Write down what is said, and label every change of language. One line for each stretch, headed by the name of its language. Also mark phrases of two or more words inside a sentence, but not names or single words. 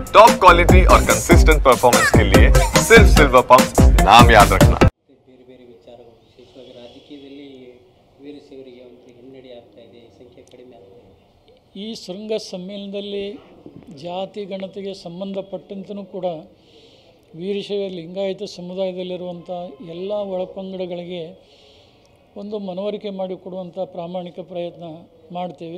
English: top quality
Hindi: और
English: consistent performance
Hindi: के लिए सिर्फ सिल्वर पंप नाम याद रखना।
Kannada: ಬೇರೆ ಬೇರೆ ವಿಚಾರಗಳು ವಿಶೇಷವಾಗಿ ರಾಜಕೀಯದಲ್ಲಿ ವೀರಶೈವರಿಗೆ ಒಂದು ಹಿನ್ನಡೆ ಆಗ್ತಾ ಇದೆ, ಸಂಖ್ಯೆ ಕಡಿಮೆ ಆಗ್ತಾ ಇದೆ. ಈ ಶೃಂಗ ಸಮ್ಮೇಳನದಲ್ಲಿ ಜಾತಿ ಗಣತಿಗೆ ಸಂಬಂಧಪಟ್ಟಂತನೂ ಕೂಡ ವೀರಶೈವ ಲಿಂಗಾಯತ ಸಮುದಾಯದಲ್ಲಿರುವಂಥ ಎಲ್ಲ ಒಳಪಂಗಡಗಳಿಗೆ ಒಂದು ಮನವರಿಕೆ ಮಾಡಿಕೊಡುವಂಥ ಪ್ರಾಮಾಣಿಕ ಪ್ರಯತ್ನ ಮಾಡ್ತೀವಿ.